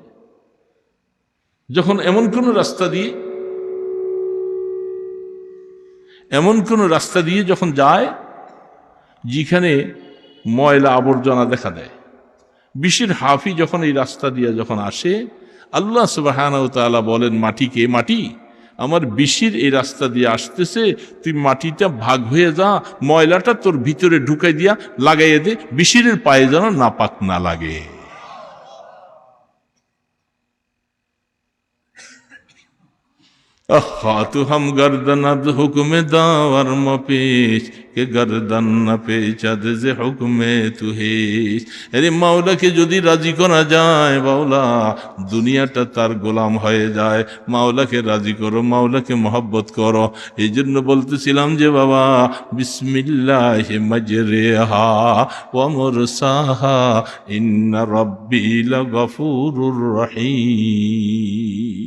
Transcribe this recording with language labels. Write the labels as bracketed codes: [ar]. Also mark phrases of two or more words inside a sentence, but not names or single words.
[bn] যখন এমন কোনো রাস্তা দিয়ে যখন যায় যেখানে ময়লা আবর্জনা দেখা দেয়, বিশির হাফি যখন এই রাস্তা দিয়ে যখন আসে, [ar] الله سبحانه وتعالى [bn] বলেন মাটিকে, মাটি আমার বিশির এই রাস্তা দিয়ে আসতেছে, তুই মাটিটা ভাগ হয়ে যা, ময়লাটা তোর ভিতরে ঢুকাই দিয়া লাগাইয়ে দে, বিশিরের পায়ে যেন নাপাক না লাগে। [fa] تو هم گردن حکم داور مپیچ که گردن نپیچد ز حکم تو هیچ. [bn] अरे মাওলাকে যদি রাজি করা যায়, মাওলা দুনিয়াটা তার গোলাম হয়ে যায়। মাওলাকে রাজি করো, মাওলাকে মহব্বত করো। এই জন্য বলতেছিলাম যে বাবা, [ar] بسم الله مجراها ومرساها إن ربي لغفور رحيم.